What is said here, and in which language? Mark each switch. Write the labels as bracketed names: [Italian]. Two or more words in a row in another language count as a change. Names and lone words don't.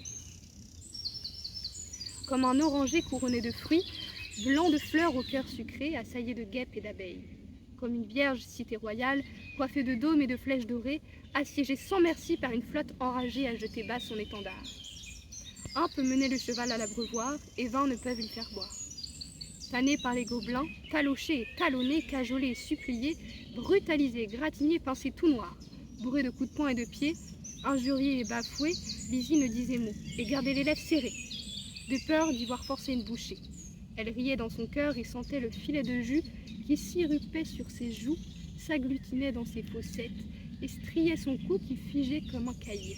[French] Comme un oranger couronné de fruits, blanc de fleurs au cœur sucré, assaillé de guêpes et d'abeilles. Comme une vierge cité royale, coiffée de dômes et de flèches dorées, assiégée sans merci par une flotte enragée à jeter bas son étendard. Un peut mener le cheval à l'abreuvoir, et 20 ne peuvent lui faire boire. Tanné par les gobelins, taloché et talonné, cajolé et supplié, brutalisé, gratigné, pincé tout noir, bourré de coups de poing et de pied, injurié et bafoué, Lizzie ne disait mot, et gardait les lèvres serrées, de peur d'y voir forcer une bouchée. Elle riait dans son cœur et sentait le filet de jus qui sirupait sur ses joues, s'agglutinait dans ses fossettes et striait son cou qui figeait comme un cahier.